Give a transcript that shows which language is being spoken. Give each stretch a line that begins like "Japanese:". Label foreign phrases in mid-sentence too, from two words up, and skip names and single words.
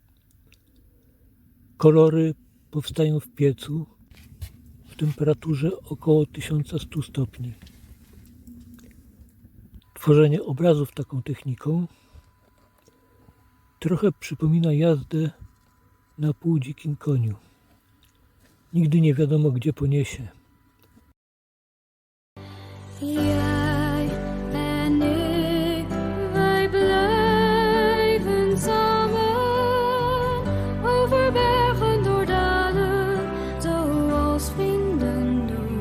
Polish: Kolory powstają w piecu w temperaturze około 1100 stopni. Tworzenie obrazów taką techniką trochę przypomina jazdę na półdzikim koniu. Nigdy nie wiadomo, gdzie poniesie.
Dutch: Jij en ik, wij blijven samen over bergen door dalen, zoals vrienden doen.